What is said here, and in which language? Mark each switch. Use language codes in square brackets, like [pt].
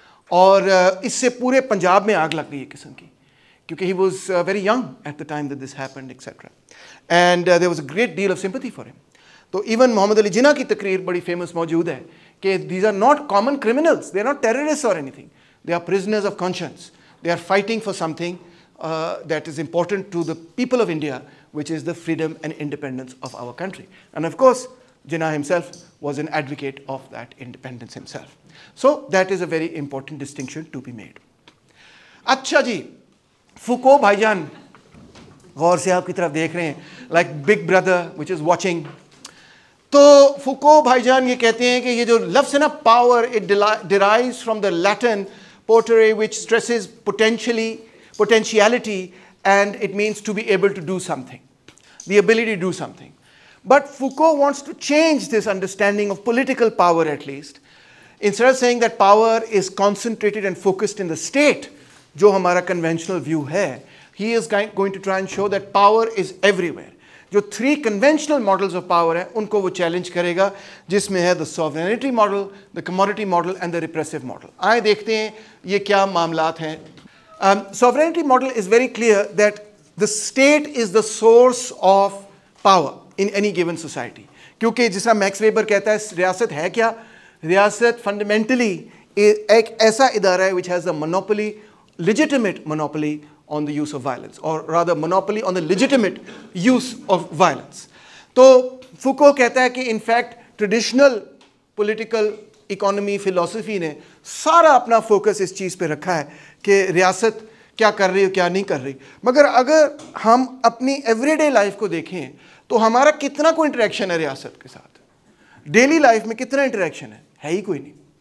[ur] اور اس سے پورے پنجاب میں آگ لگ گئی ایک قسم کی, [en] کیونکہ he was very young at the time that this happened etcetera, and there was a great deal of sympathy for him. [ur] تو ایون محمد علی جناح کی تقریر بڑی فیمس موجود ہے کہ [en] These are not common criminals, they are not terrorist اور anything, they are prisoners of conscience, they are fighting for something that is important to the people of India which is the freedom and independence of our country. And of course, Jinnah himself was an advocate of that independence himself. So that is a very important distinction to be made. [ur] اچھا جی, فوکو بھائی جان غور سے آپ کی طرف دیکھ رہے ہیں, [en] like big brother which is watching. [ur] تو فوکو بھائی جان یہ کہتے ہیں کہ یہ جو لفظ ہے نا [en] power, it derives from the Latin potere which stresses potentiality, and it means to be able to do something, the ability to do something. But Foucault wants to change this understanding of political power at least. Instead of saying that power is concentrated and focused in the state, [ur] jo hamara conventional view hai, [en] he is going to try and show that power is everywhere. [ur] جو 3 [en] conventional models of power [ur] ہیں ان کو وہ challenge کرے گا, جس میں ہے [en] the sovereignty model, the commodity model and the repressive model. [ur] آئے دیکھتے ہیں یہ کیا معاملات ہیں. [en] Sovereignty model is very clear that the state is the source of power in any given society. [ur] کیونکہ جیسا میکس ویبر کہتا ہے ریاست ہے کیا, ریاست fundamentally ایک ایسا ادارہ ہے [en] which has a monopoly, legitimate monopoly on the use of violence, or rather monopoly on the legitimate use of violence. [ur] تو فوکو کہتا ہے کہ [en] in fact traditional political economy philosophy [ur] نے سارا اپنا فوکس اس چیز پہ رکھا ہے کہ ریاست کیا کر رہی ہے کیا نہیں کر رہی. مگر اگر ہم اپنی ایوری ڈے لائف کو دیکھیں تو ہمارا کتنا کوئی انٹریکشن ہے ریاست کے ساتھ, ڈیلی لائف میں کتنا انٹریکشن ہے ہی کوئی نہیں.